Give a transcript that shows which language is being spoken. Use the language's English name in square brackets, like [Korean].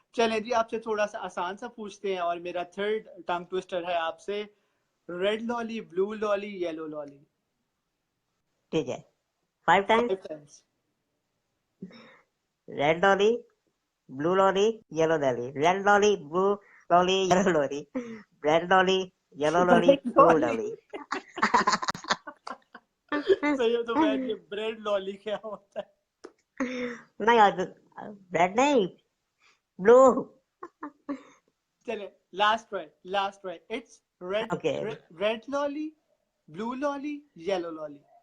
[Hindi] चलें जी, आपसे थोड़ा सा आसान सा पूछते हैं, और मेरा थर्ड टंग ट्विस्टर है आपसे। [English] Red lolly, blue lolly, yellow lolly. [Hindi] ठीक है, [English] 5 times. 5 times। Red lolly, blue lolly, yellow lolly. Red lolly, blue lolly, yellow lolly. Red lolly, yellow lolly, red blue lolly. lolly. [Hindi] सही है, तो मैं ये bread lolly क्या होता है? नहीं यार, रेड नहीं, ब्लू. चले, [English] Last try, last try. It's red, okay, red lolly, blue lolly, yellow lolly.